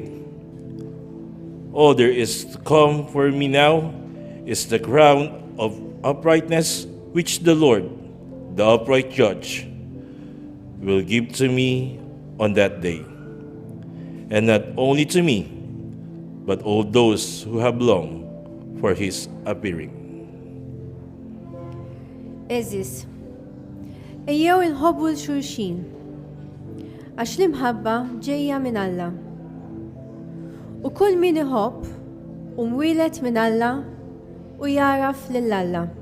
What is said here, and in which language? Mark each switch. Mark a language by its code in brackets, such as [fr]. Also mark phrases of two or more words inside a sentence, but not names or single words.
[en] All there is to come for me now is the crown of uprightness which the Lord, the upright judge, will give to me on that day. And not only to me, but all those who have longed for his appearing. [mt] Eżis, ejjew inħobbu l-xulxin, għax l-imħabba ġejja minn Alla. U kull min iħobb u mwieled minn Alla u jaraf lil Alla.